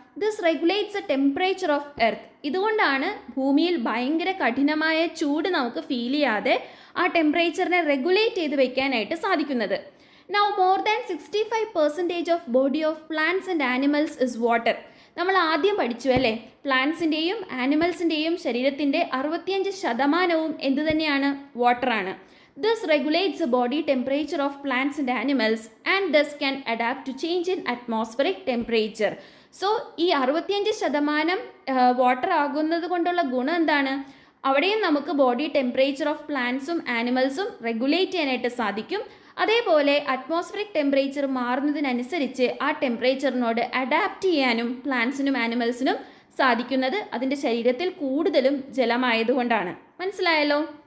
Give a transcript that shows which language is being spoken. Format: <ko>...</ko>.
<en>This regulates a temperature of earth.</en> <ml>ഇതുകൊണ്ടാണ് ഭൂമിയിൽ ഭയങ്കര കഠിനമായ ചൂട് നമുക്ക് ഫീൽ ചെയ്യാതെ ആ ടെമ്പറേച്ചറിനെ റെഗുലേറ്റ് ചെയ്ത് വെക്കാനായിട്ട് സാധിക്കുന്നത്.</ml> <en>Now more than 65% of body of plants and animals is water.</en> <ml>നമ്മൾ ആദ്യം പഠിച്ചു അല്ലേ, പ്ലാന്റ്സിൻ്റെയും ആനിമൽസിൻ്റെയും ശരീരത്തിൻ്റെ 65% എന്ത് തന്നെയാണ്? വാട്ടറാണ്.</ml> <en>This regulates the body temperature of plants and animals and thus can adapt to change in atmospheric temperature.</en> <ml>So, ഈ 65% വാട്ടർ ആകുന്നത് കൊണ്ടുള്ള ഗുണം എന്താണ്? അവിടെയും നമുക്ക് ബോഡി ടെമ്പറേച്ചർ ഓഫ് പ്ലാന്റ്സും ആനിമൽസും റെഗുലേറ്റ് ചെയ്യാനായിട്ട് സാധിക്കും. അതേപോലെ അറ്റ്മോസ്ഫിയറിക് ടെമ്പറേച്ചർ മാറുന്നതിനനുസരിച്ച് ആ ടെമ്പറേച്ചറിനോട് അഡാപ്റ്റ് ചെയ്യാനും പ്ലാന്റ്സിനും ആനിമൽസിനും സാധിക്കുന്നത് അതിൻ്റെ ശരീരത്തിൽ കൂടുതലും ജലമായതുകൊണ്ടാണ്. മനസ്സിലായല്ലോ?</ml>